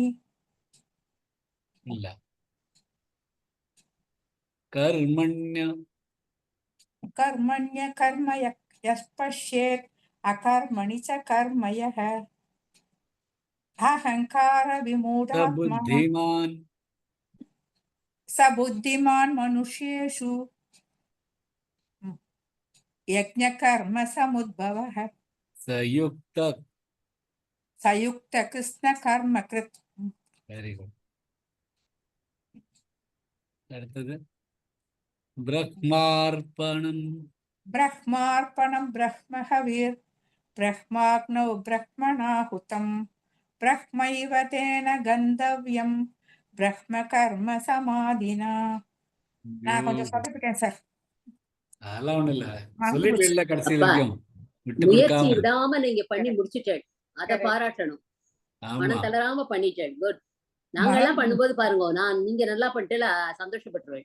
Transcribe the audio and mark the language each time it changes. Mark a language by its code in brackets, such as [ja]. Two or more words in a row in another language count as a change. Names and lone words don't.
[ta] இல்ல, கர்மண்ய [sa] कर्मण्य कर्म यस्पश्येत् अकर्मणि च कर्मयः अहङ्कार विमूढात्मा புத்திமான் स बुद्धिमान् मनुष्येषु यज्ञकर्म समुद्भवः சயுக்த. संयुक्त कृष्ण कर्म कृत. [en] very good. [ta] அடுத்தது பிரக்மார்ப்பணம் [sa] ब्रह्मार्पणं ब्रह्महविर् ब्रह्माग्नौ ब्रह्मणाहुतं ब्रह्मैव तेन गन्तव्यं ब्रह्म कर्म समाधिना. [ta] நான் கொஞ்சம் சொதப்பிட்டேன் சார். அதெல்லாம் ஒண்ணும் இல்ல, சொல்லிட்டு இல்ல கடைசி வரைக்கும் விட்டு முயற்சி கொடுக்காம. விடாம நீங்க பண்ணி முடிச்சுட்டேன், அத பாராட்டணும். ஆமா, மனம் தளராம பண்ணிட்டேன். குட். நாங்க எல்லாம் பண்ணும்போது பாருங்க, நீங்க நல்லா பண்ணிட்டு சந்தோஷப்பட்டுருவேன்.